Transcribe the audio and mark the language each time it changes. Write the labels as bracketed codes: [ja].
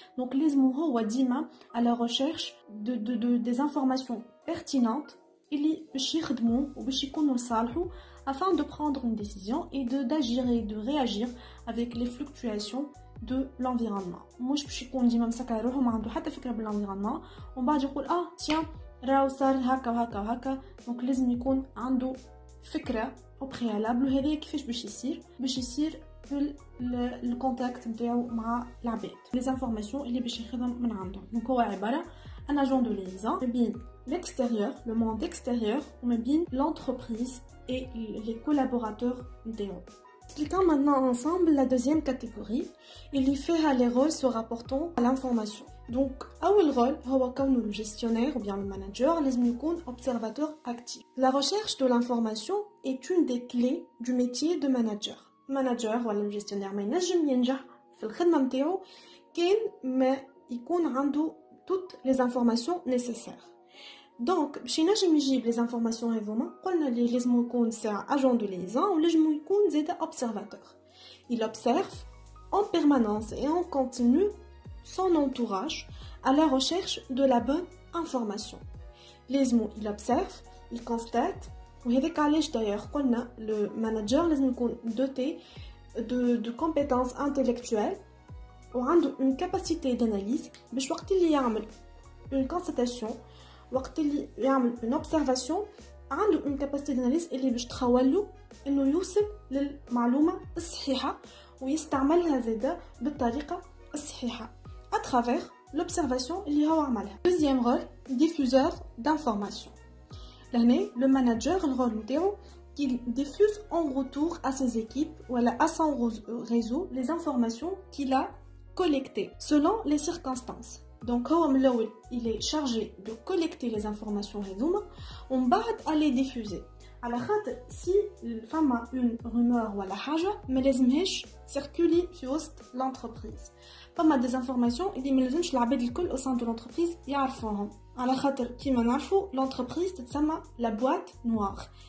[fr] Donc [ar] لازم هو ديما [fr] à la recherche des informations pertinentes [ar] اللي باش يخدموا وباش يكونوا لصالحو [fr] afin de prendre une décision et d'agir et de réagir avec les fluctuations de l'environnement. [ar] مش باش يكون ديما مسكر روحو ما عنده حتى فكره بالانفيرونمون ومن بعد يقول تيان راهو صار هكا وهكا وهكا. دونك لازم يكون عنده فكره [fr] au préalable [ar] وهذا كيفاش باش يصير في الكونتاكت نتاعو مع العباد، لي انفورماسيون اللي باش يخدم من عندهم. دونك هو عباره ان [fr] agent de liaison ما بين l'extérieur le monde extérieur [ar] وما بين [fr] l'entreprise et les collaborateurs [ar] نتاعو. [fr] Expliquons maintenant ensemble la deuxième catégorie [ar] اللي فيها [fr] les rôles se rapportant à l'information. Donc أول rôle [ar] هو كونه [fr] le gestionnaire ou bien le manager [ar] لازم يكون [fr] observateur actif. La recherche de l'information est une des clés du métier de manager. [ar] manager ولا gestionnaire ما ينجم ينجح في الخدمة نتاعو كان ما يكون عنده [fr] toutes les informations nécessaires. [ar] Donc باش ينجم يجيب [fr] les informations [ar] هذوما قلنا اللي لازم يكون ساعة [fr] agent de liaison [ar] ولازم يكون زادا observateur. [fr] Il observe en permanence et en continu son entourage à la recherche de la bonne information. [ar] لازم [fr] il observe, il constate [ar] وهذاك علاش [fr] d'ailleurs [ar] قلنا le manager لازم يكون [fr] doté de compétences intellectuelles [ar] وعنده [fr] une capacité d'analyse [ar] باش وقت اللي يعمل [fr] une constatation [ar] وقت اللي يعمل [fr] une observation [ar] عنده une capacité d'analyse اللي باش تخولو انه يوصل للمعلومة الصحيحة ويستعملها زادا بالطريقة الصحيحة [fr] à travers l'observation [ar] اللي هو عملها. [fr] Deuxième rôle, diffuseur d'informations. [ar] لهنا [fr] le manager le rôle [ar] نتاعو [fr] qu'il diffuse en retour à ses équipes ou à son réseau les informations qu'il a collectées selon les circonstances. Donc [ar] هو من الأول [fr] il est chargé de collecter les informations [ar] هذوما ومن بعد [fr] à les diffuser. [ar] على خاطر si فما [fr] une rumeur [ar] ولا حاجة ما لازمهاش [fr] circuler [ar] في وسط l'entreprise. فما [fr] des informations [ar] اللي ما لازمش العباد الكل [fr] au sein de l'entreprise [ar] يعرفوهم. على خاطر كيما نعرفوا l'entreprise تتسمى [fr] la boîte noire.